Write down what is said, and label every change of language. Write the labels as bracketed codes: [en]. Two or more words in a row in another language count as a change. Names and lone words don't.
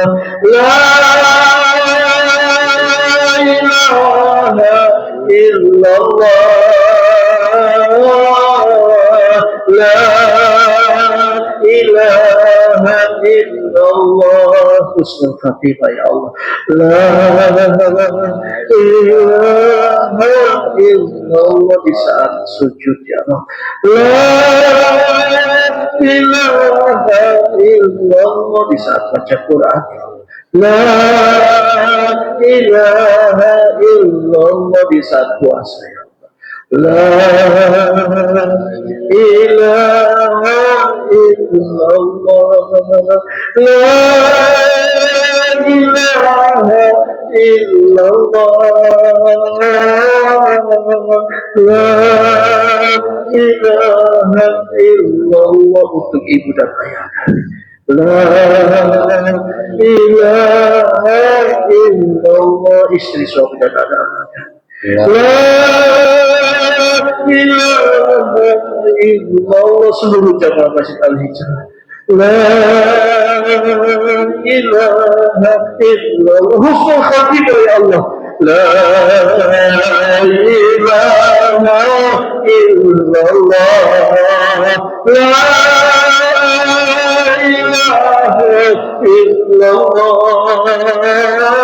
[ar] لا إله إلا الله. لا إله إلا الله. حسن الخاتمة يا الله. لا إله إلا الله [id] di saat sujud ya Allah. [ar] لا إله إلا الله [id] di saat baca Quran. [ar] لا إله إلا الله [id] di saat puasa ya Allah. [ar] لا إله إلا الله. لا إله إلا الله. لا إله إلا الله [id] untuk ibu dan ayah. [ar] لا إله إلا الله [id] istri suami dan anak-anaknya. [ar] لا إله إلا الله [id] seluruh jamaah Masjid Al-Hijrah. [ar] لا إله إلا الله حسن الخاتمة يا الله. لا إله إلا الله. لا إله إلا الله.